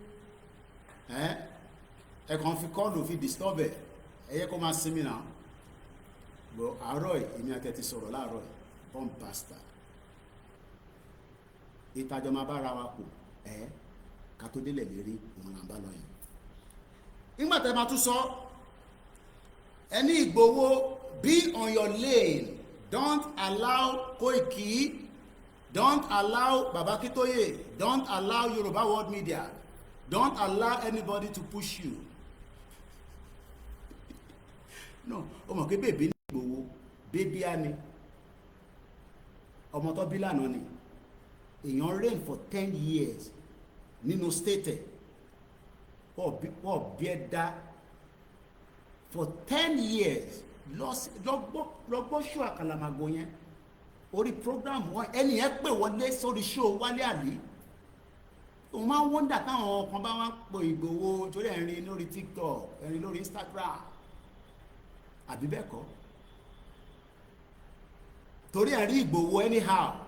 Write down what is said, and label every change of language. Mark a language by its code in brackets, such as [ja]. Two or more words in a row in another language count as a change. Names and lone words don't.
[yo] ẹ kàn fi kọ́ọ̀lù fi disturb ẹ yẹ kó máa sinmi náà bọ́ àárọ̀ yìí èmi àti ẹ ti sọ̀rọ̀ láàárọ̀ yìí bomb basta ìtajọ máa bá ara wa kù ká tó délẹ̀ lérí òun là ń bá lọ yìí nígbà tẹ́ máa tún sọ ẹni Ìgbòho [en] be on your lane don't allow Koiki don't allow Baba Akintoye don't allow Yoruba world media don't allow anybody to push you [yo] no o mọ̀ pé bèbí ní Ìgbòho bébí á ní ọmọ tó bí lánàá ni èèyàn [en] reign for 10 years [yo] nínú state wọ́n bí ẹ dá [en] for 10 years [yo] lọ́gbọ́ show àkàlàmàgbò yẹn orí program wọn ẹni yẹn pè wọlé sórí show Wálé Àlí òun máa ń wọ́ndà táwọn kan bá wá pò Ìgbòho torí ẹ̀rin lórí TikTok ẹ̀rin lórí Instagram àbí bẹ́ẹ̀ kọ́ torí ẹ̀rí Ìgbòho anyhow